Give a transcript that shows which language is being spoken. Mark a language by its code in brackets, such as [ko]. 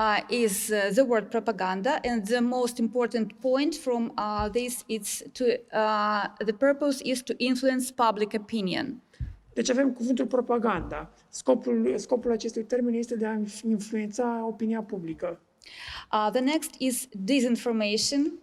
[en] Is the word propaganda, and the most important point from this is the purpose is to influence public opinion. [ro] Deci avem cuvântul propaganda. Scopul acestui termen este de a influența opinia publică. [en] The next is disinformation.